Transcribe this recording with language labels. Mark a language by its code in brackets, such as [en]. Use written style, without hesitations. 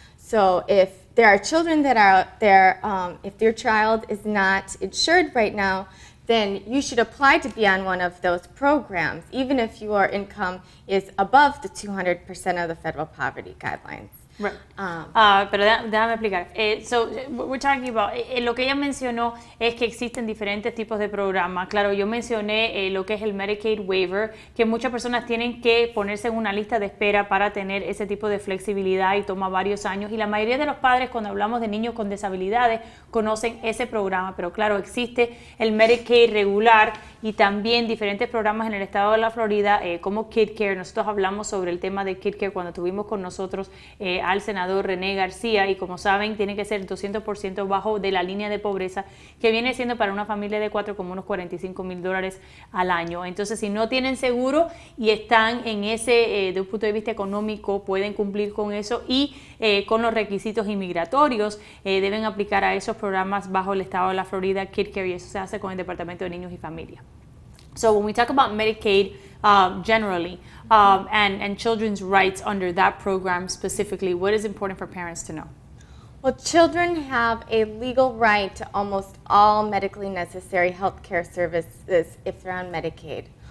[en] So if there are children that are out there, if your child is not insured right now, then you should apply to be on one of those programs, even if your income is above the 200% of the federal poverty guidelines. [es] Right. Pero déjame explicar. [en] So we're talking about, [es] lo que ella mencionó es que existen diferentes tipos de programas. Claro, yo mencioné lo que es el Medicaid waiver, que muchas personas tienen que ponerse en una lista de espera para tener ese tipo de flexibilidad y toma varios años. Y la mayoría de los padres, cuando hablamos de niños con disabilidades, conocen ese programa. Pero claro, existe el Medicaid regular y también diferentes programas en el estado de la Florida, como Kid Care. Nosotros hablamos sobre el tema de Kid Care cuando tuvimos con nosotros al senador René García, y como saben tiene que ser 200% bajo de la línea de pobreza, que viene siendo para una familia de 4 como unos $45,000 al año. Entonces si no tienen seguro y están en ese, de un punto de vista económico, pueden cumplir con eso y con los requisitos inmigratorios deben aplicar a esos programas bajo el estado de la Florida, Kid Care, y eso se hace con el Departamento de Niños y Familia. [en] So when we talk about Medicaid generally and children's rights under that program specifically, what is important for parents to know? Well, children have a legal right to almost all medically necessary health care services if they're on Medicaid.